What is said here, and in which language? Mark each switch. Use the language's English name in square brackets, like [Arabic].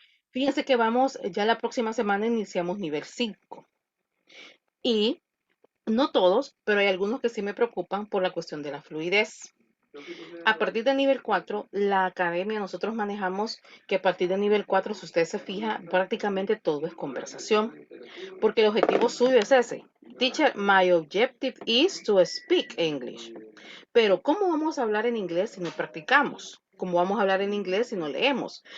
[Spanish] Fíjense que vamos, ya la próxima semana iniciamos nivel 5 y no todos, pero hay algunos que sí me preocupan por la cuestión de la fluidez. A partir de nivel 4, la academia nosotros manejamos que a partir de nivel 4, si usted se fija, prácticamente todo es conversación, porque el objetivo suyo es ese. [English] Teacher, my objective is to speak English. [Spanish] Pero ¿cómo vamos a hablar en inglés si no practicamos? ¿Cómo vamos a hablar en inglés si no leemos?